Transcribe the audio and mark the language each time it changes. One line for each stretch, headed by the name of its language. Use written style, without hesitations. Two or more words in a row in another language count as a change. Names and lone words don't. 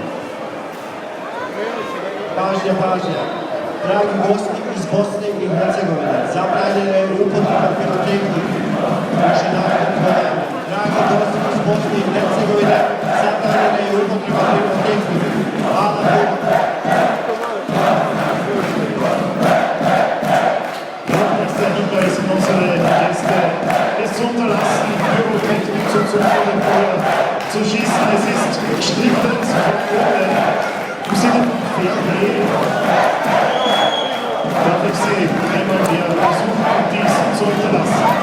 Bosnian: Pažnja, pažnja. Dragi gosti iz Bosne i Hercegovine, zabranjena je upotreba pirotehnike. Naše narodne pojave. Dragi gosti iz Bosne i Hercegovine, zabranjena je upotreba pirotehnike. Hvala Bogu.
German: Letzter Hinweis an unsere Gäste, es zu unterlassen, Pyrotechnik zuzuführen oder zu schießen. Es ist striktens verboten. Im Sinne von Fairplay darf ich Sie einmal mehr versuchen, dies zu unterlassen.